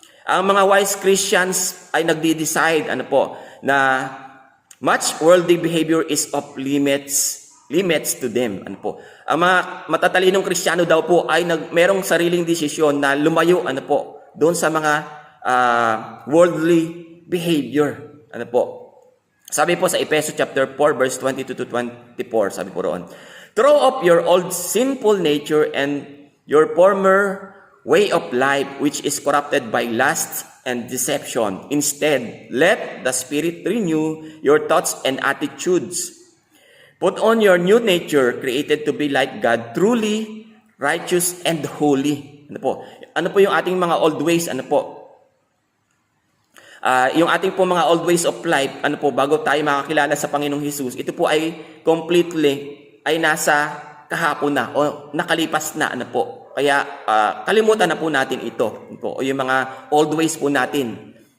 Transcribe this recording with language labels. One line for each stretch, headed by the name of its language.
English: Ang mga wise Christians
Filipino: ay nagde-decide na
English: much worldly behavior is off limits to them.
Filipino: Ang mga matatalinong Kristiyano daw po ay merong sariling desisyon na lumayo doon sa mga worldly behavior. Sabi po sa Efeso chapter 4 verse 22 to 24, sabi po roon,
English: throw off your old sinful nature and your former way of life which is corrupted by lust and deception. Instead, let the Spirit renew your thoughts and attitudes. Put on your new nature created to be like God, truly righteous and holy.
Filipino: Ano po yung ating mga old ways? Yung ating po mga
English: old ways of life,
Filipino: bago tayo makakilala sa Panginoong Hesus, ito po ay completely ay nasa kahapon na o nakalipas na Kaya kalimutan na po natin ito o yung mga old ways po natin.